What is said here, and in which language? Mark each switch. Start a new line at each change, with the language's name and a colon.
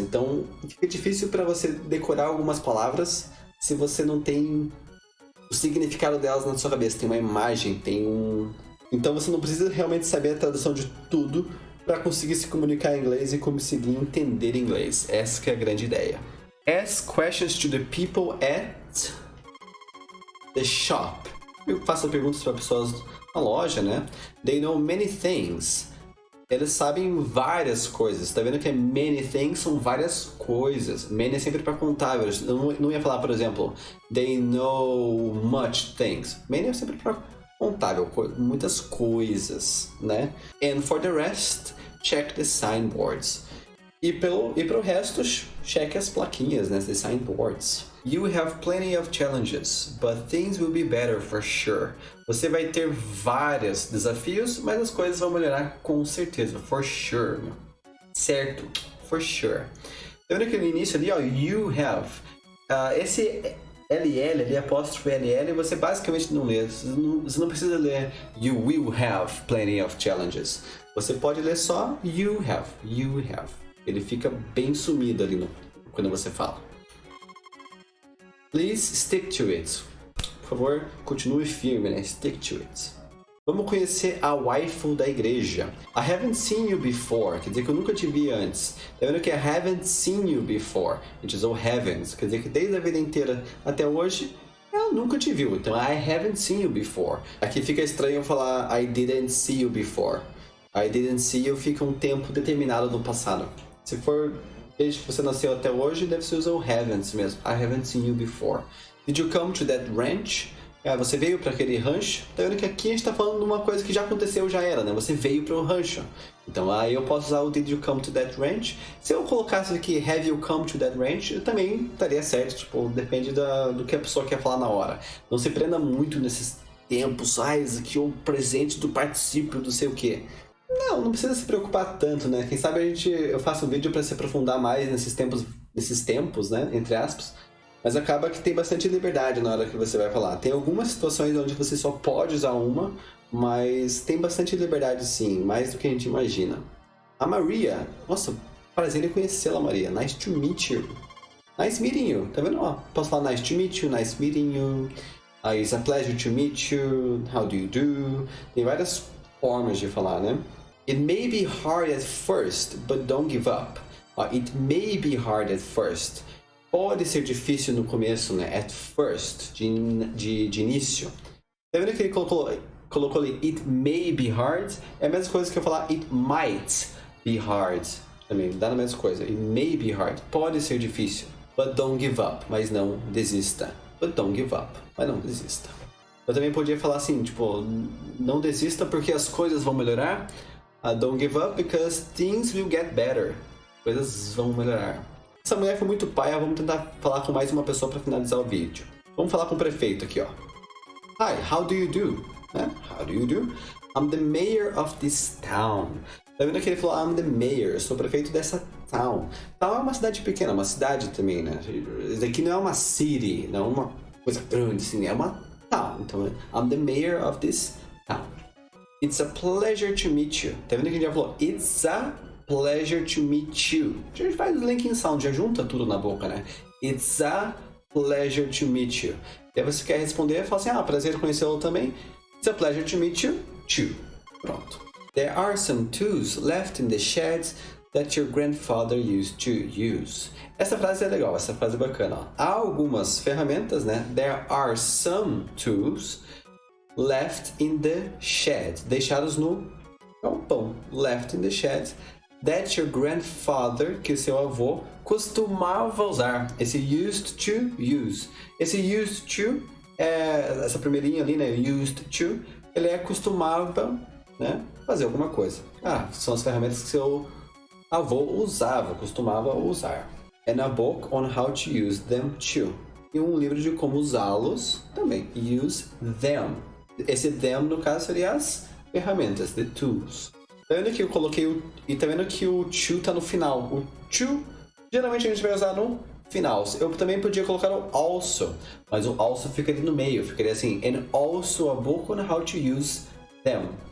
Portuguese: Então fica difícil para você decorar algumas palavras se você não tem o significado delas na sua cabeça. Tem uma imagem, Então você não precisa realmente saber a tradução de tudo para conseguir se comunicar em inglês e conseguir entender inglês. Essa que é a grande ideia.
English: Ask questions to the people at the shop.
Portuguese: Eu faço perguntas para pessoas na loja, né?
English: They know many things.
Portuguese: Eles sabem várias coisas. Tá vendo que
English: many things
Portuguese: são várias coisas. Many é sempre para contáveis. Eu não ia falar, por exemplo,
English: they know much things. Many
Portuguese: é sempre para contável, muitas coisas, né?
English: And for the rest, check the signboards.
Portuguese: E pro resto, cheque as plaquinhas, né?
English: The signboards. You have plenty of challenges, but things will be better for sure.
Portuguese: Você vai ter vários desafios, mas as coisas vão melhorar com certeza.
English: For sure.
Portuguese: Certo. For sure. Tá vendo que no início ali, ó,
English: you have.
Portuguese: Esse LL ali, apóstrofe LL, você basicamente não lê. Você não precisa ler
English: you will have plenty of challenges.
Portuguese: Você pode ler só
English: you have. You have.
Portuguese: Ele fica bem sumido ali quando você fala.
English: Please stick to it.
Portuguese: Por favor, continue firme, né?
English: Stick to it.
Portuguese: Vamos conhecer a waifu da igreja.
English: I haven't seen you before.
Portuguese: Quer dizer que eu nunca te vi antes. Tá vendo que
English: I haven't seen you before?
Portuguese: A gente usou haven't. Quer dizer que desde a vida inteira até hoje, ela nunca te viu.
English: Então, I haven't seen you before.
Portuguese: Aqui fica estranho eu falar
English: I didn't see you before. I didn't see you
Portuguese: fica um tempo determinado no passado. Se for desde que você nasceu até hoje, deve ser usar o haven't mesmo.
English: I haven't seen you before. Did you come to that ranch?
Portuguese: Você veio para aquele rancho. Tá vendo que aqui a gente tá falando de uma coisa que já aconteceu, já era, né? Você veio para o rancho. Então aí eu posso usar o
English: Did you come to that ranch?
Portuguese: Se eu colocasse aqui
English: Have you come to that ranch?
Portuguese: Eu também estaria certo. Tipo, depende do que a pessoa quer falar na hora. Não se prenda muito nesses tempos. Esse aqui é o presente do particípio do sei o quê. Não precisa se preocupar tanto, né? Quem sabe eu faço um vídeo para se aprofundar mais nesses tempos, né? Entre aspas. Mas acaba que tem bastante liberdade na hora que você vai falar. Tem algumas situações onde você só pode usar uma, mas tem bastante liberdade sim, mais do que a gente imagina. A Maria, nossa, prazer em conhecê-la, Maria.
English: Nice to meet you. Nice meeting you.
Portuguese: Tá vendo? Posso falar
English: nice to meet you, nice meeting you. It's a pleasure to meet you. How do you do?
Portuguese: Tem várias formas de falar, né?
English: It may be hard at first, but don't give up. It may be hard at first.
Portuguese: Pode ser difícil no começo, né?
English: At first,
Portuguese: de início. Tá vendo que ele colocou ali
English: it may be hard?
Portuguese: É a mesma coisa que eu falar
English: it might be hard.
Portuguese: Também dá a mesma coisa.
English: It may be hard.
Portuguese: Pode ser difícil.
English: But don't give up.
Portuguese: Mas não desista.
English: But don't give up.
Portuguese: Mas não desista. Eu também podia falar assim, tipo, não desista porque as coisas vão melhorar.
English: Don't give up because things will get better.
Portuguese: Coisas vão melhorar. Essa mulher foi muito paia, vamos tentar falar com mais uma pessoa para finalizar o vídeo. Vamos falar com o prefeito aqui, ó.
English: Hi, how do you do? How do you do? I'm the mayor of this town.
Portuguese: Tá vendo que ele falou,
English: I'm the mayor,
Portuguese: eu sou o prefeito dessa town. Town é uma cidade pequena, uma cidade também, né? Isso daqui não é uma city, não é uma coisa grande assim, é uma town.
English: Então, I'm the mayor of this town. It's a pleasure to meet you.
Portuguese: Tá vendo que a gente já falou,
English: it's a pleasure to meet you.
Portuguese: A gente faz o linking sound, já junta tudo na boca, né?
English: It's a pleasure to meet you.
Portuguese: E aí você quer responder, fala assim, prazer conhecê-lo também.
English: It's a pleasure to meet you, too. Pronto. There are some tools left in the sheds that your grandfather used to use.
Portuguese: Essa frase é legal, essa frase é bacana. Ó. Há algumas ferramentas, né?
English: There are some tools left in the shed.
Portuguese: Deixados no galpão.
English: Left in the shed. That your grandfather,
Portuguese: que o seu avô, costumava usar. Esse
English: used to use.
Portuguese: Esse used to, essa primeirinha ali, né? Used to, ele costumava, né? Fazer alguma coisa. São as ferramentas que seu avô usava, costumava usar.
English: And a book on how to use them too.
Portuguese: E um livro de como usá-los também.
English: Use them.
Portuguese: Esse them, no caso, seria as ferramentas, the tools. Tá vendo que eu coloquei e tá vendo que o to tá no final. O to, geralmente a gente vai usar no final. Eu também podia colocar o also, mas o also fica ali no meio. Ficaria assim,
English: and also a book on how to use them.